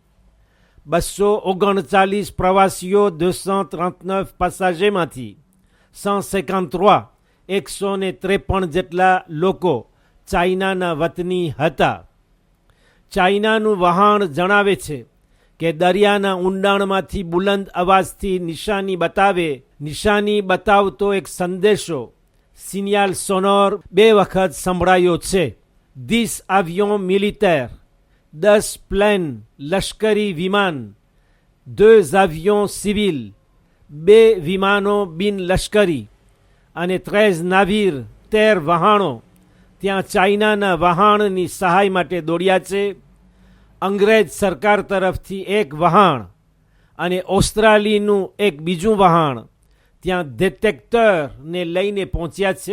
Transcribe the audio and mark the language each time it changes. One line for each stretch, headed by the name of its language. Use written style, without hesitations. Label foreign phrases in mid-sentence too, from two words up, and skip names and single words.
Gujarati: 239 પ્રવાસીઓ 239 પેસેન્જરમાંથી 153 153 જેટલા લોકો ચાઇનાના વતની હતા. ચાઇનાનું વહાણ જણાવે છે કે દરિયાના ઊંડાણમાંથી બુલંદ અવાજથી નિશાની બતાવતો એક સંદેશો
French: signal sonore
Gujarati: 2 વખત સંભળાયો છે.
French: 10 avions militaires,
Gujarati: 10 planes લશ્કરી વિમાન,
French: 2 avions civils,
Gujarati: 2 વિમાનો બિનલશ્કરી અને 13 navires 13 વહાણો ત્યાં ચાઇનાના વહાણની સહાય માટે દોડ્યા છે. અંગ્રેજ સરકાર તરફથી 1 વહાણ અને ઓસ્ટ્રેલિયાનું એક બીજું વહાણ ત્યાં ડિટેક્ટરને લઈને પહોંચ્યા છે.